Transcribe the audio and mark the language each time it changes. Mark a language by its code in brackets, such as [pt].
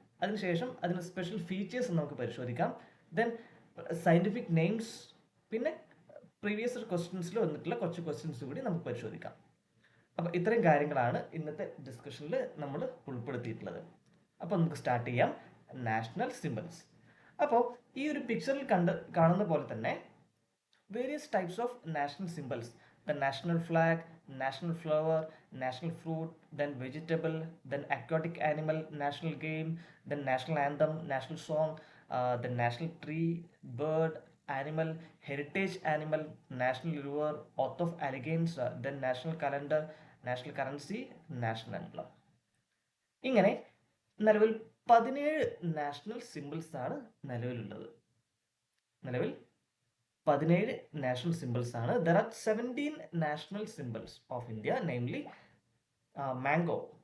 [ml] അതിനുശേഷം അതിന് special features നമുക്ക് പരിശോധിക്കാം. ദെൻ സയൻറ്റിഫിക് നെയിംസ്, പിന്നെ പ്രീവിയസ് ക്വസ്റ്റ്യൻസിൽ വന്നിട്ടുള്ള കുറച്ച് ക്വസ്റ്റ്യൻസ് കൂടി നമുക്ക് പരിശോധിക്കാം. അപ്പോൾ ഇത്രയും കാര്യങ്ങളാണ് ഇന്നത്തെ ഡിസ്കഷനിൽ നമ്മൾ ഉൾപ്പെടുത്തിയിട്ടുള്ളത്. അപ്പോൾ നമുക്ക് സ്റ്റാർട്ട് ചെയ്യാം. നാഷണൽ സിംബിൾസ്. അപ്പോൾ ഈ ഒരു പിക്ചറിൽ കാണുന്ന പോലെ തന്നെ [en] Various types of national symbols, the national flag, national flower, national fruit, then vegetable, then aquatic animal, national game, then national anthem, national song, the national tree, bird, animal, heritage animal, national river, oath of allegiance, then national calendar, national currency, national emblem. [ml] ഇങ്ങനെ നിലവിൽ 17 national സിംബിൾസ് ആണ് നിലവിലുള്ളത്. നിലവിൽ 17 national symbols ആണ്. [en] There are 17 national symbols of India, namely mango.